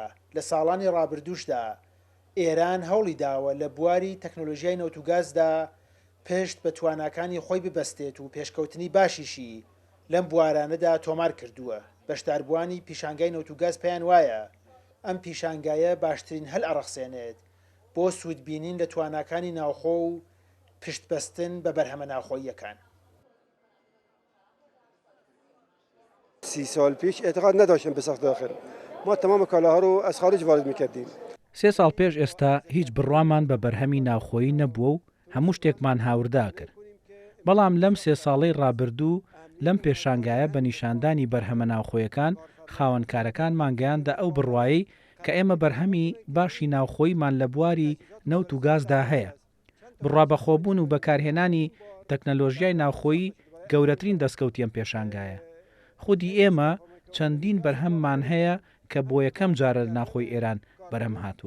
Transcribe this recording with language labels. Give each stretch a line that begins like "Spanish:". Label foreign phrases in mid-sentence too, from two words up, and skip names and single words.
Central Kurdish: لە ساڵانی ڕابردووشدا ئێران هەوڵی داوە لە بواری تەکنۆلۆژیای نەوت و گازدا پشت بە تواناکانی خۆی ببەستێت و پێشکەوتنی باشیشی لەم بوارانەدا تۆمار کردووە. بەشداربووانی پیشانگای نەوت و گاز پێیان وایە ئەم پیشانگایە باشترین هەل ئەڕەخسێنێت بۆ سوودبینین لە تواناکانی ناوخۆ و پشتبەستن بە بەرهەمە ناوخۆییەکان.
Persian: 30 سال پیش اعتقاد نداشتیم به ساخت داخل. ما تمام کالاها رو از خارج وارد میکردیم.
Central Kurdish: 3 ساڵ پێش ئێستا هیچ بڕوامان بە بەرهەمی ناوخۆیی نەبووە و هەموو شتێکمان هاوردا کرد. بەڵام لەم 3 ساڵەی ڕابردوو لەم پێشانگایە بە نیشاندانی بەرهەمە ناوخۆیەکان خاوەنکارەکان مانگەیاندا ئەو بڕوایی کە ئێمە بەرهەمی باشی ناوخۆیمان لە بواری نەوت و گازدا هەیە. بڕوابەخۆبوون و بەکارهێنانی تەکنەلۆژیای ناوخۆیی گەورەترین دەستکەوتی ئەم پێشانگایە. خودی ئێمە چەندین بەرهەممان هەیە کە بۆ یەکەم جارە لە ناوخۆی ئێران بەرهەم هاتووە.